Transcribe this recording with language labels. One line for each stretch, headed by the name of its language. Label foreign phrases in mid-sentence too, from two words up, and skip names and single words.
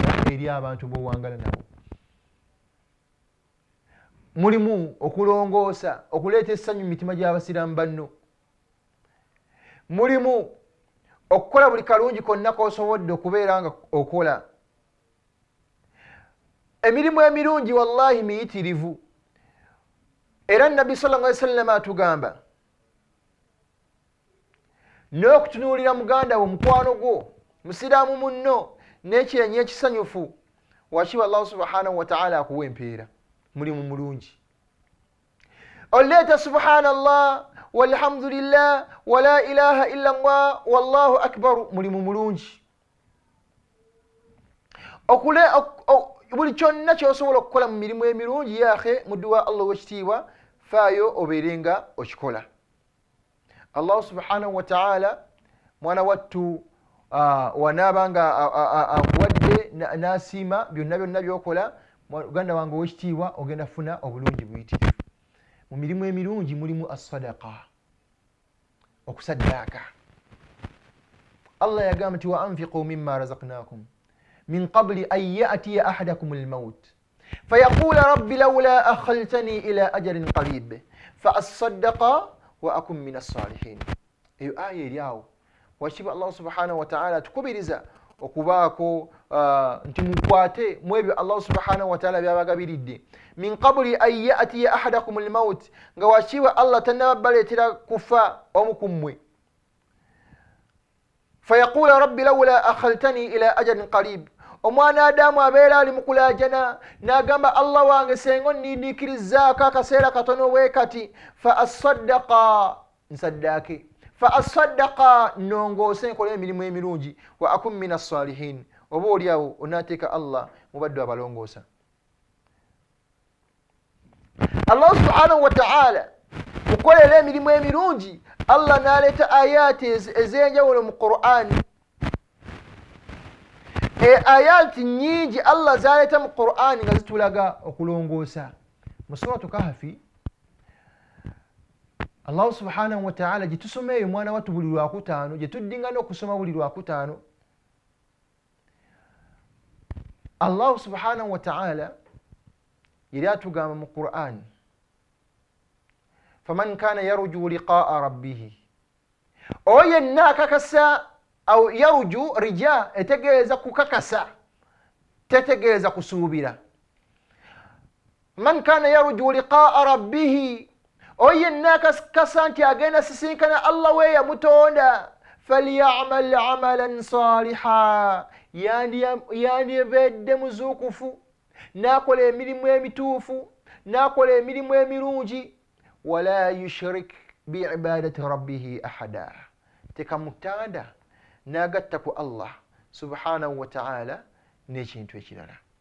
Ganda: eri abantu b'owangala nabo. Mulimu okulongoosa, okuleeta essanyu mu mitima gy'abasiraamu banno. Mulimu okukola buli kalungi konna k'osobodde okubeera nga okola. Emirimu emirungi wallahi miyitirivu. Era Nabbi
Arabic: صلى الله عليه وسلم
Ganda: atugamba n'okutunuulira muganda wo, mukwano gwo, musiraamu munno n'ekyenyi ekisanyufu, wakiba Allah
Arabic: سبحانه وتعالى
Ganda: akuwa empeera. Mulimu mulungi. Oleeta
Arabic: سبحان الله والحمد لله ولا إله إلا الله والله أكبر,
Ganda: mulimu mulungi. Buli kyonna ky'osobola okukola mu mirimu emirungi yaakhe mu dduwa Allah w'ekitiibwa faayo obeerenga okikola. Allah
Arabic: سبحانه وتعالى
Ganda: mwana wattu wanaaba nga akuwadde n'asiima byonna by'okola, muganda wange ow'ekitiibwa ogenda funa obulungi buyitirivu. Mu mirimu emirungi mulimu as-sadaqa, okusaddaaka.
Arabic: Allah
Ganda: yagamba nti
Arabic: وأنفقوا مما رزقناكم من قبل أن يأتي أحدكم الموت فيقول رب لولا أخرتني إلى أجل قريب فأصدق وأكن من الصالحين.
Ganda: Eyo aya eri awo. Wakiba Allah
Arabic: سبحانه وتعالى
Ganda: tukubiriza okubaako nti mukwate mu ebyo Allah
Arabic: سبحانه وتعالى
Ganda: byabagabiridde.
Arabic: من قبل أن يأتي أحدكم الموت,
Ganda: nga wakiba Allah tannabaleetera kufa omu ku mmwe.
Arabic: فيقول رب لولا أخرتني إلى أجل قريب,
Ganda: omwana Adamu abeera ali mu kulaajana n'agamba Allah wange senga onniindiikirizaako akaseera katono bwe kati,
Arabic: فأصدق,
Ganda: nsaddaake,
Arabic: فأصدق,
Ganda: nnongoose nkole emirimu emirungi,
Arabic: وأكن من الصالحين,
Ganda: oba oliawo onaateeka Allah mu baddu abalongoosa. Allah
Arabic: سبحانه وتعالى
Ganda: mukolera emirimu emirungi, Allah n'aleeta ayati ez'enjawulo mu Qur'ani. Ayati nyingi Allah zaleeta mu Qur'ani nga zitulaga okulongoosa. Mu suratu Kahfi Allah
Arabic: سبحانه وتعالى
Ganda: gitusomeeyo mwana wattu buli lwakutaano, gye tuddingana okusoma buli lwakutaano. Allah
Arabic: سبحانه وتعالى
Ganda: yali atugamba mu Qur'ani,
Arabic: فمن كان يرجو لقاء ربه,
Ganda: oyo yenna akakasa
Arabic: أو يرجو رجاء
Ganda: etegeeza kukakasa, tetegeeza kusuubira.
Arabic: من كان يرجو لقاء ربه,
Ganda: oyo yenna akakasa nti agenda sisinkana Allah we yamutonda,
Arabic: فليعمل عملا صالحا,
Ganda: yandibedde muzuukufu, n'akola emirimu emituufu, n'akola emirimu emirungi,
Arabic: ولا يشرك بعبادة ربه أحدا,
Ganda: tekamutanda n'agatta ku Allah
Arabic: سبحانه وتعالى
Ganda: n'ekintu ekirala.